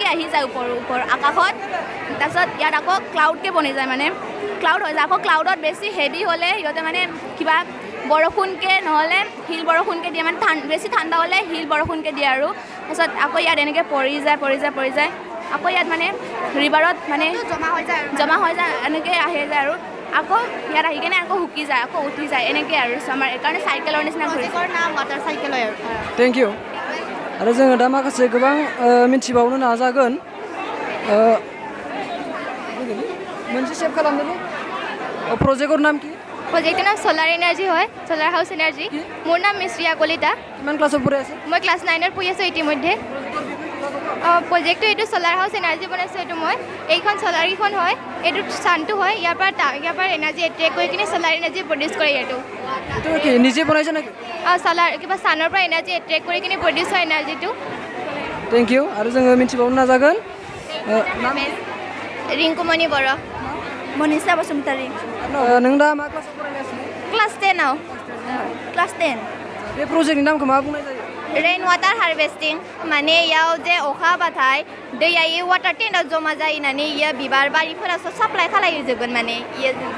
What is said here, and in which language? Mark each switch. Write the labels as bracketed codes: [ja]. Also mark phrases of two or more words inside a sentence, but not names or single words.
[as] আহি যায় ওপৰ আকাশত তাৰপিছত ইয়াত আকৌ ক্লাউডকৈ বনি যায় মানে ক্লাউড হৈ যায় আকৌ ক্লাউডত বেছি হেভি হ'লে সিহঁতে মানে কিবা বৰষুণকৈ নহ'লে শিল বৰষুণকৈ দিয়ে মানে বেছি ঠাণ্ডা হ'লে শিল বৰষুণকৈ দিয়ে আৰু তাৰপিছত আকৌ ইয়াত এনেকৈ পৰি যায় আকৌ ইয়াত মানে ৰিভাৰত মানে জমা হৈ যায় এনেকৈ আহি যায় আৰু আকৌ ইয়াত আহি কিনে আকৌ শুকি যায় আকৌ উঠি যায় এনেকৈ আৰু আমাৰ এইকাৰণে চাইকেলৰ নিচিনা ঘূৰিকৰ নাম [en] water cycle [as] হয় আৰু [en] thank you [brx] आरो जोङो दा माखासे गोबां मिथिबावनो नाजागोन मोनसे सेभ खालामदों [as] প্ৰজেক্টৰ নাম কি প্ৰজেক্টৰ নাম [en] solar energy [as] হয় [en] solar house energy [as] মোৰ নাম মিশ্ৰিয়া কলিতা কিমান ক্লাছত পঢ়ি আছে মই ক্লাছ 9ত পঢ়ি আছোঁ ইতিমধ্যে প্ৰজেক্টটো এইটো [en] solar house energy [as] বনাইছোঁ এইটো মই এইখন ছ'লাৰকেইখন হয় এইটো ছানটো হয় ইয়াৰ পৰা এনাৰ্জি এট্ৰেক্ট কৰি কিনে [en] solar energy [as] প্ৰডিউচ কৰে এইটো কি নিজে বনাইছে নেকি ছ'লাৰ কিবা ছানৰ পৰা এনাৰ্জি এট্ৰেক্ট কৰি কিনে প্ৰডিউচ হয় এনাৰ্জিটো [en] thank you [brx] आरो जोङो मिथिबावनो नाजागोन ৰিংকুমণি বৰা মনীষা বসুমতাৰী नों दा मा क्लासाव फरायगासिनो [as] ক্লাছ 10 ক্লাছ 10 [brx] बे प्रजेक्टनि नामखौ मा बुंनाय जायो [en] rain water harvesting [brx] माने इयाव जे अखा हाबाथाय दैया इ [en] water tank [brx] जमा जाहैनानै इयो बिबार बारिफोरासो साप्लाय खालायजोबगोन माने इयो